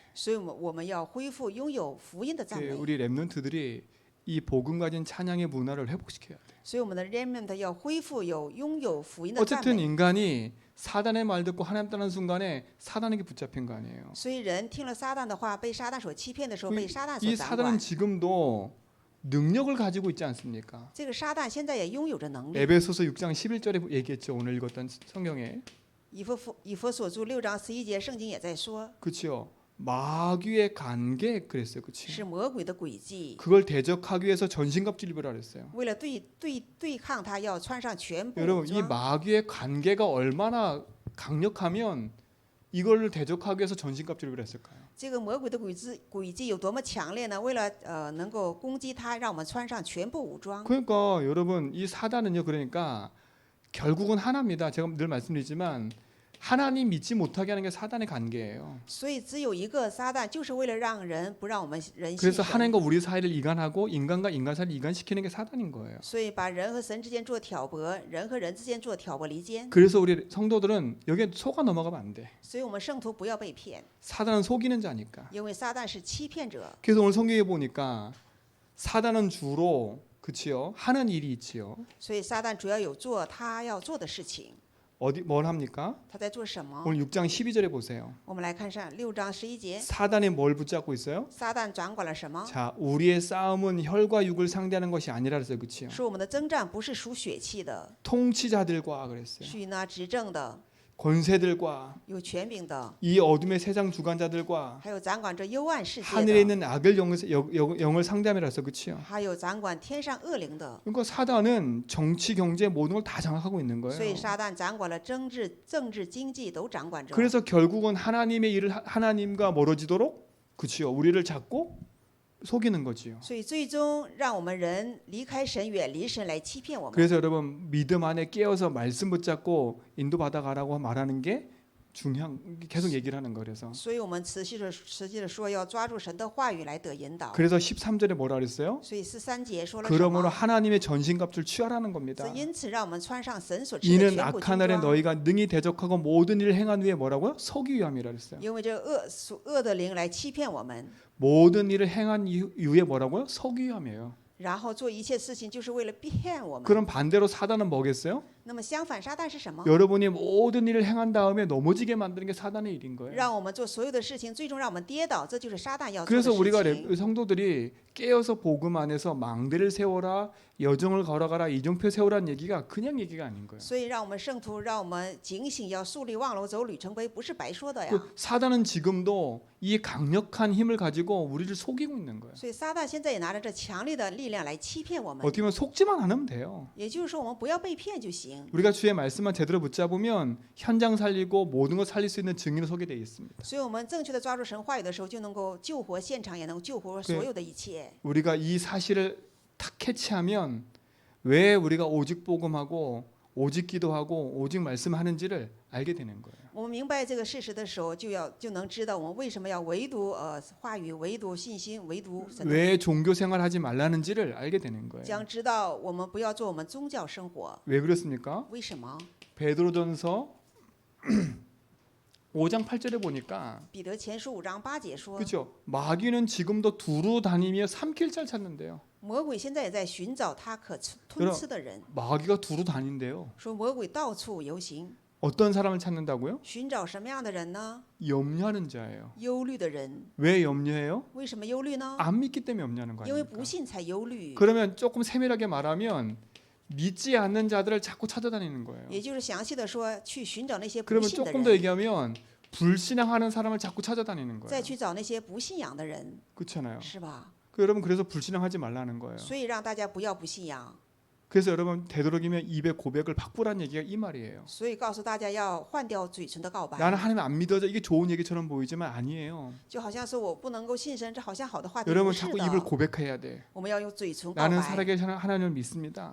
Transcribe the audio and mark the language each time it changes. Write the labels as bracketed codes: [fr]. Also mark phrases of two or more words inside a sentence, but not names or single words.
[zh] 所以我们要恢复拥有福音的赞美。 [ko] 우리 랩런트들이 이 복음 가진 찬양의 문화를 회복시켜야 돼. [zh] 所以我们的 remnant 要恢复拥有福音的赞 [ko] 어쨌든 [zh] 美。 [ko] 인간이 사단의 말 듣고 하나님 따르는 순간에 사단에게 붙잡힌 거 아니에요. [zh] 所以人听了撒旦的话，被撒旦所欺骗的时候，被撒旦所 [ko] 이 [zh] 掌 [ko] 사단은 [zh] 管。 [ko] 지금도 능력을 가지고 있지 않습니까? [zh] 这个撒旦现在也拥有着能力。 [ko] 에베소서 6장 11절에 얘기했죠. 오늘 읽었던 성경에. [zh] 以弗所书6章11节，圣经也在说， [ko] 그렇죠. 마귀의 관계 그랬어요. 그렇죠. [zh] 是魔鬼的诡计。 [ko] 그걸 대적하기 위해서 전신갑주를 입으라 그랬어요. [zh] 为了对抗他，要穿上全部武 [ko] 여러분 이 [zh] 装。 [ko] 마귀의 관계가 얼마나 강력하면 이걸 대적하기 위해서 전신갑주를 입으라 했을까요? [zh] 这个魔鬼的诡计有多么强烈呢？为了能够攻击他，让我们穿上全部武装。 [ko] 그러니까 여러분 이 사단은요. 그러니까 결국은 하나입니다. 제가 늘 말씀드리지만 하나님 믿지 못하게 하는 게 사단의 관계예요. [zh] 所以只有一个撒旦，就是为了不让我们人信 [ko] 그래서 [zh] 神。 [ko] 하나님과 우리 사이를 이간하고 인간과 인간 사이를 이간시키는 게 사단인 거예요. [zh] 所以把人和神之间做挑拨，人和人之间做挑拨离间。 [ko] 그래서 우리 성도들은 여기에 속아 넘어가면 안 돼. [zh] 所以我们圣徒不要被骗， [ko] 사단은 속이는 자니까. [zh] 因为撒旦是欺骗者。 [ko] 그래서 오늘 성경에 보니까 사단은 주로 그치요 하는 일이 있지요. [zh] 所以撒旦主要有做他要做的事情。 [ko] 어디 뭘 합니까? [zh] 他在做什么？ [ko] 오늘 6장 12절에 보세요. [zh] 我们来看上6章11节， [ko] 사단이 뭘 붙잡고 있어요? [zh] 撒旦掌管了什么？ [ko] 자, 우리의 싸움은 혈과 육을 상대하는 것이 아니라 그랬어요. 그렇죠? [zh] 说我们的征战不是属血气的， [ko] 통치자들과 그랬어요. [zh] 是与那执政的、 [ko] 권세들과 [zh] 有权柄的， [ko] 이 어둠의 세상 주관자들과 [zh] 还有掌管这幽暗世界 [ko] 하늘에 [zh] 的， [ko] 있는 악을 영을 상대함이라서 그렇죠? [zh] 还有掌管天上恶灵的。 [ko] 그러니까 사단은 정치, 경제 모든 걸 다 장악하고 있는 [zh] 所以 [ko] 거예요. [zh] 撒旦掌管了政治、经济都掌管着。 [ko] 그래서 결국은 하나님의 일을 하나님과 멀어지도록 그렇죠. 우리를 잡고 속이는 거지요. [zh] 所以最终让我们人离开神、远离神，来欺骗我们。 [ko] 그래서 여러분 믿음 안에 깨어서 말씀 붙잡고 인도받아 가라고 말하는 게 중요한 계속 얘기를 하는 거 그래서. [zh] 所以我们持续的说，要抓住神的话语来得引导。 [ko] 그래서 13절에 뭐라 그랬어요? [zh] 所以13节说了什 [ko] 그러므로 [zh] 么？ [ko] 하나님의 전신갑주를 취하라는 겁니다. [zh] 因此，让我们穿上神所赐的 [ko] 이는 [zh] 全部军 [ko] 악한 날에 [zh] 装。 [ko] 너희가 능히 대적하고 모든 일을 행한 후에 뭐라고요? 서기 위함이라 그랬어요. [zh] 因为这恶的灵来欺骗我们， [ko] 모든 일을 행한 이후에 뭐라고요? 서기 위함이에요. [zh] 然后做一切事情就是为了骗我们。 [ko] 그럼 반대로 사단은 뭐겠어요? [zh] 那么相反，撒旦是什么？ [ko] 여러분이 모든 일을 행한 다음에 넘어지게 만드는 게 사단의 일인 거예요. [zh] 让我们做所有的事情，最终让我们跌倒，这就是撒旦要做的 [ko] 그래서 [zh] 事 [ko] 우리가 [zh] 情。 [ko] 성도들이 깨어서 복음 안에서 망대를 세워라, 여정을 걸어가라, 이정표 세우라는 얘기가 그냥 얘기가 아닌 거예요. [zh] 所以让我们圣徒，让我们警醒，要树立望楼，走里程碑，不是白说的呀。 [ko] 그 사단은 지금도 이 강력한 힘을 가지고 우리를 속이고 있는 거예요. [zh] 所以撒旦现在也拿着这强力的力量来欺骗我们。 [ko] 어떻게 보면 속지만 않으면 돼요. [zh] 也就是说，我们不要被骗就行。 [ko] 우리가 주의 말씀만 제대로 붙잡으면 현장 살리고 모든 걸 살릴 수 있는 증인으로 서게 돼 있습니다. [zh] 所以我们正确的抓住神话语的时候，就能够救活现场，也能救活所有的一切。 [ko] 우리가 이 사실을 탁 캐치하면 왜 우리가 오직 복음하고 오직 기도하고 오직 말씀하는지를 알게 되는 거예요. [zh] 我们明白这个事实的时候，就能知道我们为什么要唯独话语、唯独信心、唯独神的， [ko] 왜 종교 생활하지 말라는지를 알게 되는 거예요. [zh] 将知道我们不要做我们宗教生活。 [ko] 왜 그렇습니까? [zh] 为什么？ [ko] 베드로전서 5장 8절에 보니까 [zh] 彼得前书5章8节说， [ko] 그렇죠. 마귀는 지금도 두루 다니며 삼킬 잘 찾는데요. [zh] 魔鬼现在也在寻找他可吞吃的人。 [ko] 마귀가 두루 다닌대요. [zh] 说魔鬼到处游行， [ko] 어떤 사람을 찾는다고요? [zh] 寻找什么样的人呢？ [ko] 염려하는 자예요. [zh] 忧虑的人。 [ko] 왜 염려해요? [zh] 为什么忧虑呢？ [ko] 안 믿기 때문에 염려하는 거 [zh] 因为 [ko] 아닙니까? [zh] 不信才忧虑。 [ko] 그러면 조금 세밀하게 말하면 믿지 않는 자들을 자꾸 찾아다니는 거예요. [zh] 也就是详细的说，去寻找那些不 [ko] 그러면 [zh] 信的 [ko] 조금 더 [zh] 人， [ko] 얘기하면 불신앙하는 사람을 자꾸 찾아다니는 [zh] 再 [ko] 거예요. [zh] 去找那些不信仰的人， [ko] 그렇잖아요. [zh] 是吧？ [ko] 여러분 그래서 불신앙하지 말라는 거예요. [zh] 所以让大家不要不信仰。 [ko] 그래서 여러분 되도록이면 입의 고백을 바꾸라는 얘기가 이 말이에요. [zh] 所以告诉大家要换掉嘴唇的告白， [ko] 나는 하나님 안 믿어져 이게 좋은 얘기처럼 보이지만 아니에요. [zh] 就好像说我不能够信神，这好像好的话题， [ko] 여러분 [zh] 不是 [ko] 자꾸 입을 [zh] 的。 [ko] 고백해야 돼. [zh] 我们要用嘴唇告 [ko] 나는 [zh] 白。 [ko] 살아계신 하나님을 믿습니다.